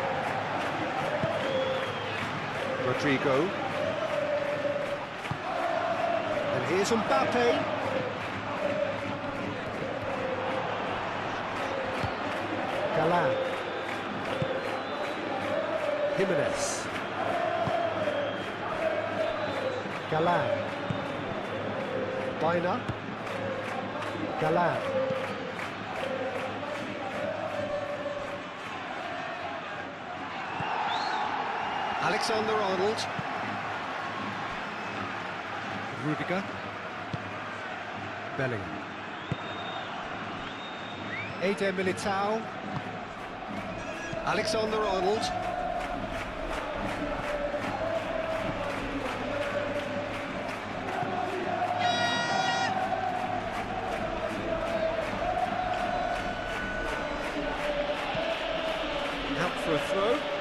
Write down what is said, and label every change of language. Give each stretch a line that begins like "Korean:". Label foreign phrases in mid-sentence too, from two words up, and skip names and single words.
English: Rodrigo. And here's Mbappe. Galan. Jimenez. Galan. Biner. Galan. Alexander-Arnold. Rudiger. Bellingham. Eder Militao. Alexander-Arnold. Out for a throw.